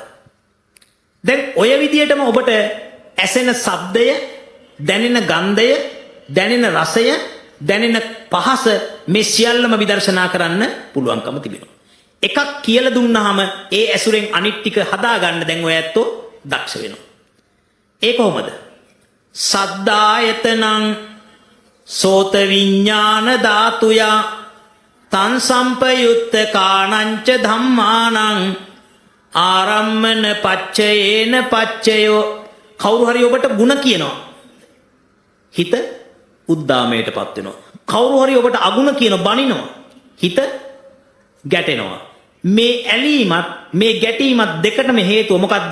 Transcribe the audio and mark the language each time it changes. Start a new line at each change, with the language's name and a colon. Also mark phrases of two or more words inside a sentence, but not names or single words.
Sinhala: දැන් ඔය විදියටම ඔබට ඇසෙන ශබ්දය, දැනෙන ගන්ධය, දැනෙන රසය, දැනෙන පහස මේ සියල්ලම විදර්ශනා කරන්න පුළුවන්කම තිබෙනවා. එකක් කියලා දුන්නාම ඒ ඇසුරෙන් අනිත් ටික හදාගන්න දැන් ඔය ඇත්තෝ දක්ෂ වෙනවා. ඒ කොහොමද?
Pali: සද්දායතනං සෝත විඤ්ඤාණ ධාතුයා තං සම්පයුත්ත කාණංච ධම්මානං ආරම්මන පච්චයේන පච්චයෝ.
Sinhala: කවුරු හරි ඔබට ಗುಣ කියනවා, හිත උද්දාමයටපත් වෙනවා. කවුරු හරි ඔබට අගුණ කියන බනිනවා, හිත ගැටෙනවා. මේ ඇලීමත් මේ ගැටීමත් දෙකටම හේතුව මොකද්ද?